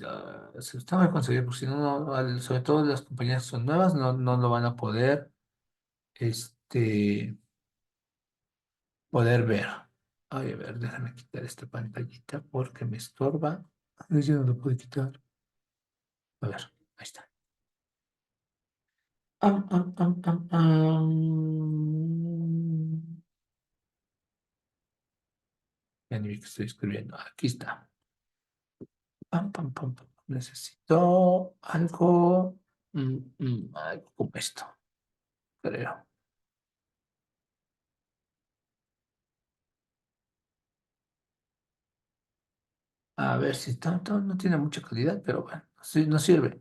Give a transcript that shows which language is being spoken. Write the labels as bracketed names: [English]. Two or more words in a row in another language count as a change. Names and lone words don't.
[Spanish] Se los tengo que conseguir, porque si no, sobre todo las compañías que son nuevas, no lo van a poder, este, poder ver. Ay, a ver, déjame quitar esta pantallita porque me estorba. Ay, yo no lo puedo quitar. A ver, ahí está. Am, am, am, am, am. Ya ni vi que estoy escribiendo. Aquí está. Pam, pam, pam, pam. Necesito algo, algo como esto, creo. A ver si tanto no tiene mucha calidad, pero bueno, sí, no sirve.